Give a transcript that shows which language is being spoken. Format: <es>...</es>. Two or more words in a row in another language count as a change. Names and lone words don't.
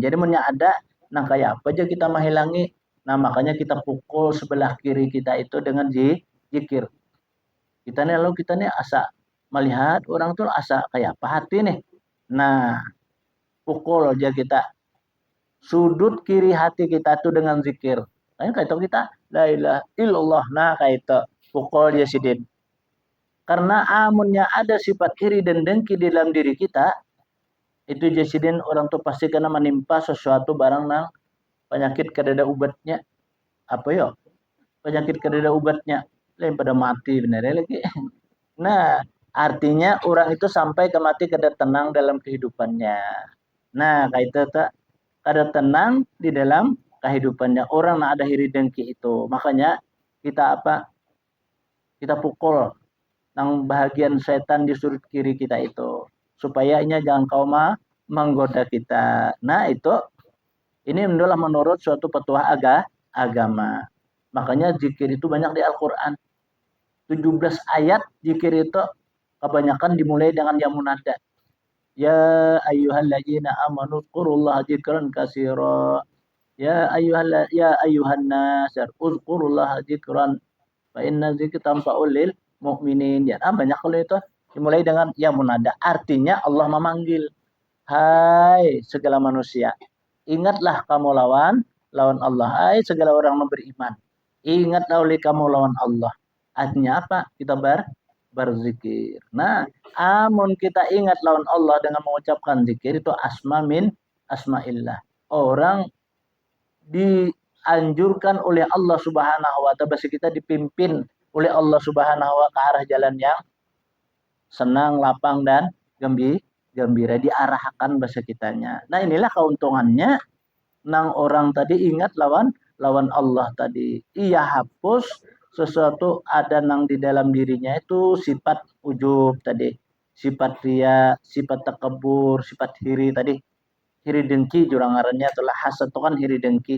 <id>Jadi ada nah kayak apa aja kita menghilangi. Nah makanya kita pukul sebelah kiri kita itu dengan zikir. Kita nih asa melihat orang tuh asa kayak apa hati nih. Nah pukul aja kita sudut kiri hati kita tuh dengan zikir. Kayak itu kita</id> <ar>لا إله إلا الله.</ar> <id>Nah kayak itu pukul dia sidin. Karena amunnya ada sifat iri dan dengki di dalam diri kita, itu jasidin orang tuh pasti kena menimpa sesuatu barang</id> <bjn>nang penyakit kadada ubatnya apa yo penyakit kadada ubatnya lain pada mati bener lagi nah</bjn> <id>artinya orang itu sampai ke mati kada tenang dalam kehidupannya nah kayak itu kada tenang di dalam kehidupannya orang nah ada hiri dengki itu makanya kita kita pukul nang bahagian setan di sudut kiri kita itu supaya jangan kau menggoda kita nah Ini adalah menurut suatu petuah agama. Makanya zikir itu banyak di Al-Quran. 17 ayat zikir itu kebanyakan dimulai dengan yang munada.</id> <ar>يا أيها الذين آمنوا اذكروا الله ذكرا كثيرا. يا أيها الناس اذكروا الله ذكرا فإن الذكرى تنفع للمؤمنين.</ar> <id>Ya, banyak kalau itu dimulai dengan</id> <ar>يا منادى.</ar> <id>Artinya Allah memanggil, hai segala manusia, ingatlah kamu lawan Allah. Hai segala orang yang beriman, ingatlah oleh kamu lawan Allah. Artinya apa? Kita berzikir. Nah, amun kita ingat lawan Allah dengan mengucapkan zikir itu asma'illah. Orang dianjurkan oleh Allah</id> <ar>سبحانه وتعالى,</ar> <id>kita dipimpin oleh Allah</id> <ar>سبحانه و</ar> <id>ke arah jalan yang senang, lapang dan gembira, diarahkan bahasa kitanya. Nah, inilah keuntungannya nang orang tadi ingat lawan Allah tadi. Ia hapus sesuatu ada nang di dalam dirinya itu sifat ujub tadi, sifat ria, sifat takabur, sifat hiri tadi. Hiri dengki jurang ngarannya itulah hasad itu kan hiri dengki.</id>